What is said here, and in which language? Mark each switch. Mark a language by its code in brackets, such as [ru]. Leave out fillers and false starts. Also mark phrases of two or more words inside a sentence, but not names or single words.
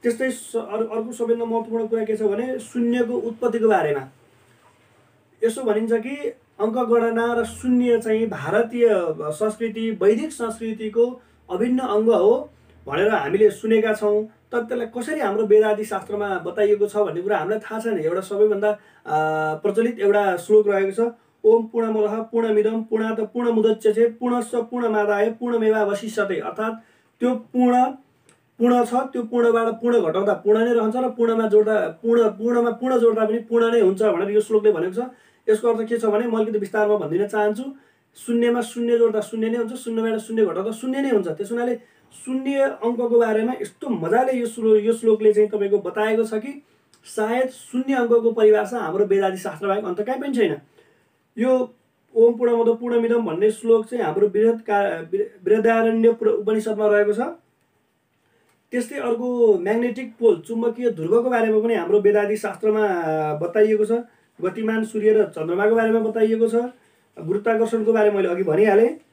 [ne] त्यस्तै अर्को सबैभन्दा महत्त्वपूर्ण कुरा के छ भने शून्यको उत्पत्तिको बारेमा यसो भनिन्छ कि अङ्कगणना र शून्य चाहिँ भारतीय संस्कृति वैदिक संस्कृतिको अभिन्न अङ्ग हो भनेर हामीले सुनेका छौँ। तर त्यसलाई कसरी हाम्रो वेदादि शास्त्रमा बताइएको छ भन्ने कुरा हामीलाई थाहा छैन। एउटा सबैभन्दा प्रचलित एउटा श्लोक रहेको छ, [sa] ओम पूर्णमदः पूर्णमिदं पूर्णात् पूर्णमुदच्यते पूर्णस्य पूर्णमादाय पूर्णमेवावशिष्यते। [ne] अर्थात् त्यो पूर्ण छ, त्यो पूर्णबाट पूर्ण घटाउँदा पूर्ण नै रहन्छ र पूर्णमा जोड्दा पूर्णमा पूर्ण जोड्दा पनि पूर्ण नै हुन्छ भनेर यो श्लोकले भनेको छ। यसको अर्थ के छ भने मैले अलिकति विस्तारमा भनिदिन चाहन्छु। शून्यमा शून्य जोड्दा शून्य नै हुन्छ, शून्यबाट शून्य घटाउँदा शून्य नै हुन्छ। त्यस हुनाले शून्य अङ्कको बारेमा यस्तो मजाले यो श्लोकले चाहिँ तपाईँको बताएको छ कि सायद शून्य अङ्कको परिभाषा हाम्रो वेदादि शास्त्र बाहेक अन्त कहीँ पनि छैन। यो [sa] ओम पूर्णमदः पूर्णमिदं [ne] भन्ने श्लोक चाहिँ हाम्रो बृहदारण्य उपनिषदमा रहेको छ। त्यस्तै अर्को [en] magnetic pole [ne] चुम्बकीय ध्रुवको बारेमा पनि हाम्रो वेदादि शास्त्रमा बताइएको छ। गतिमान सूर्य र चन्द्रमाको बारेमा बताइएको छ। गुरुत्वाकर्षणको बारे मैले अघि भनिहालेँ।